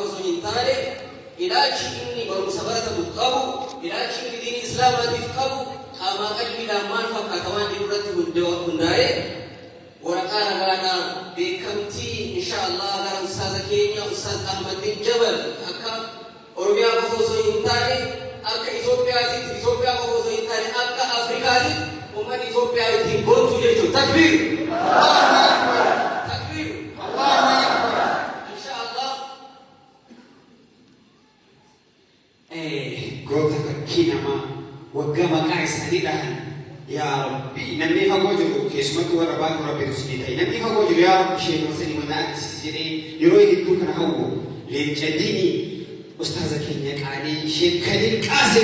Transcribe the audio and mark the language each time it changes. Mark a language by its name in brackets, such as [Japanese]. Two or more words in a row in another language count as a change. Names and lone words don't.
[Oromo] osoo hin taane ilaalchi inni barumsa baratamu qabu ilaalchi inni diinii islaamaatiif qabu qaamaa qalbiidhaan maal fakkaata waan jedhu irratti hundaa'ee waraqaa ragaadhaan beekamtii inshaallah gara ustaaza keenya Ustaaz Ahmad bin Jabar akka Oromiyaa qofa osoo hin taane akka Itoophiyaatitti Itoophiyaa qofa osoo hin taane akka Afrikaatitti ummat Itoophiyaa ittiin boontu jechuudha. [Arabic] تكبير! الله أكبر! تكبير! الله أكبر! [Oromo] Inshaallah goota fakkii namaa waggaa maqaa isaanii dhahan yaa Rabbi namni fagoo jiru keessumatti warra baatu Rabbi tusnii ta'e namni fagoo jiru yaa Rabbi ishee gorsanii mana agarsiis jedhee yeroo hedduu kana hawwu leenca diinii ustaaza keenya qaalii ishee Kaliil Qaasim